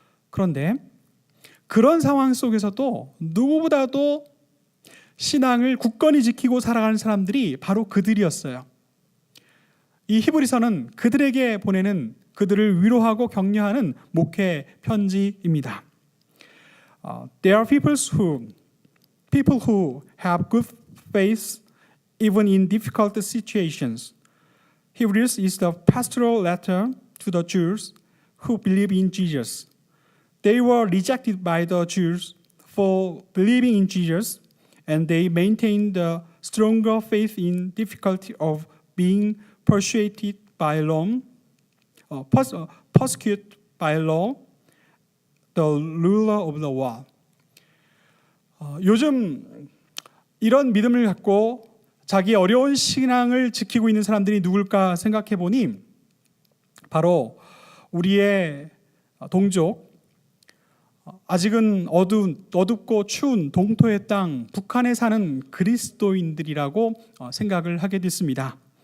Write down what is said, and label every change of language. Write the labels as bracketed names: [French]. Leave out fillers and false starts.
[Korean] 그런데 그런 상황 속에서도 누구보다도 신앙을 굳건히 지키고 살아가는 사람들이 바로 그들이었어요. 이 히브리서는 그들에게 보내는 그들을 위로하고 격려하는 목회 편지입니다. [English] There are people who have good faith even in difficult situations. Hebrews is the pastoral letter to the Jews who believe in Jesus. They were rejected by the Jews for believing in Jesus, and they maintained a stronger faith in difficulty of being persuaded by Rome, persecuted by law, the ruler of the world. [Korean] 요즘 이런 믿음을 갖고 자기 어려운 신앙을 지키고 있는 사람들이 누굴까 생각해 보니 바로 우리의 동족, 아직은 어둡고 추운 동토의 땅 북한에 사는 그리스도인들이라고 생각을 하게 됐습니다.